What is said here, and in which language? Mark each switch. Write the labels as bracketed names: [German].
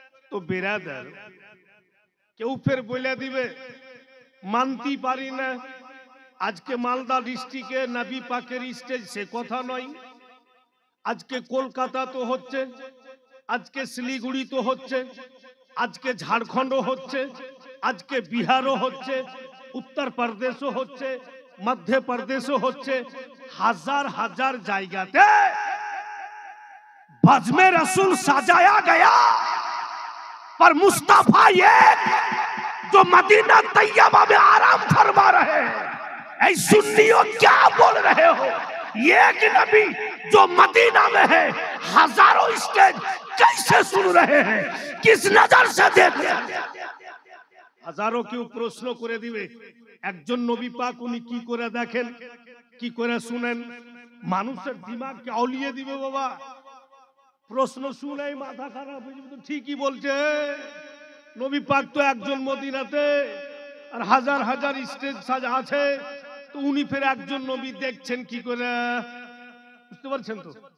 [Bangla] তো বেরাদার কেউ ফের বলে দিবে মানতে পারি না, আজকে মালদা ডিস্ট্রিক্টে নবী পাকের স্টেজ, সে কথা নয়। আজকে কলকাতা তো হচ্ছে, আজকে শিলিগুড়ি তো হচ্ছে, আজকে ঝাড়খণ্ডও হচ্ছে, আজকে বিহারও হচ্ছে, উত্তরপ্রদেশও হচ্ছে, মধ্যপ্রদেশও হচ্ছে। হাজার হাজার জায়গাতে [Hindi] बज़्म रसूल सजाया गया, पर मुस्तफा ये जो मदीना तैयबा में आराम फरमा रहे हैं, ऐ सुन्नियों क्या बोल रहे हो? ये कि नबी जो मदीना में है हजारों स्टेज कैसे सुन रहे हैं, किस नजर से देख रहे हैं? [Bangla] हजारों কেউ প্রশ্ন করে দিবে একজন নবী পাক উনি কি করে দেখেন, কি করে শুনেন, মানুষের দিমাগকে আউলিয়ে দিবে বাবা। প্রশ্ন শুনেই মাথা খারাপ হয়ে যাবে, তো ঠিকই বলছে, নবী পাক তো একজন মদিনাতে আর হাজার হাজার স্টেজ সাজা আছে, তো উনি ফের একজন নবী দেখছেন কি করে, বুঝতে পারছেন তো?